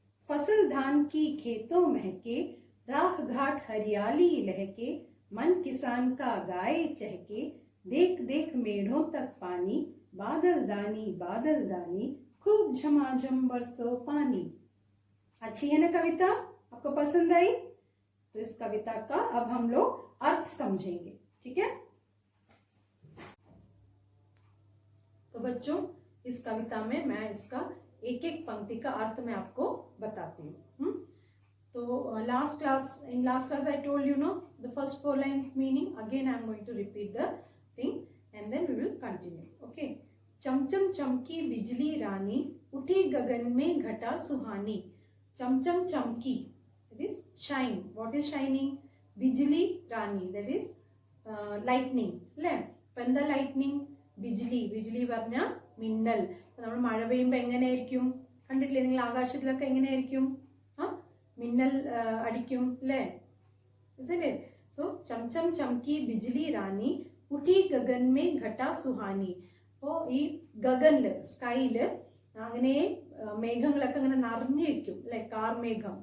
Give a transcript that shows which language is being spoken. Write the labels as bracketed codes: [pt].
[hi] फसल धान की खेतों महके, राह घाट हरियाली लहके, मन किसान का गाए चहके, देख देख मेढ़ों तक पानी, बादल दानी खूब झमाझम बरसो पानी. अच्छी है ना कविता? आपको पसंद आई? तो इस कविता का अब हम लोग अर्थ समझेंगे, ठीक है? तो बच्चों, इस कविता में मैं इसका एक एक पंक्ति का अर्थ मैं आपको बताती हूँ. तो last class [en] I told you no the first 4 lines meaning. Again I am going to repeat the thing and then we will continue. Okay. [hi] चमचम चमकी बिजली रानी, उठी गगन में घटा सुहानी. चमचम चमकी, [en] that is shine. What is shining? [hi] बिजली रानी, [en] that is lightning. [ml] അല്ലേ? എന്താ lightning? Bijli പറഞ്ഞാൽ മിന്നൽ. നമ്മൾ മഴ പെയ്യുമ്പോൾ എങ്ങനെയായിരിക്കും? കണ്ടിട്ടില്ലേ നിങ്ങൾ? ആകാശത്തിലൊക്കെ എങ്ങനെയായിരിക്കും? മിന്നൽ അടിക്കും, അല്ലേ? [en] Isn't it? So [hi] ചംചം ചംकी Bijli Rani, ഉഠി Gagan may ഘട Suhani. [ml] അപ്പോൾ ഈ ഗഗനില് സ്കൈയില് അങ്ങനെ മേഘങ്ങളൊക്കെ അങ്ങനെ നിറഞ്ഞിരിക്കും അല്ലെ, കാർമേഘം.